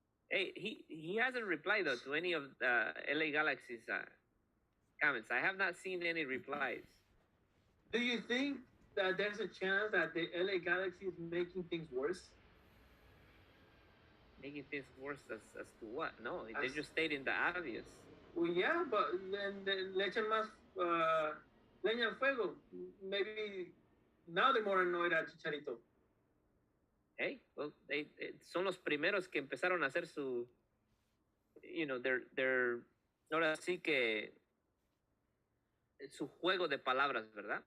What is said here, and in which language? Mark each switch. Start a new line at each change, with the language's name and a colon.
English: Hey, he hasn't replied though to any of the LA Galaxy's comments. I have not seen any replies. Do you think that there's a chance that the LA Galaxy is making things worse? Making things worse as to what? No, they just stating the obvious. Well, yeah, but then
Spanish: le echan más leña al fuego.
English: Maybe now they're more annoyed at Chicharito. Hey, well, they
Spanish: son los primeros que empezaron a hacer su,
English: you know, their
Spanish: ahora sí que su juego de palabras, ¿verdad?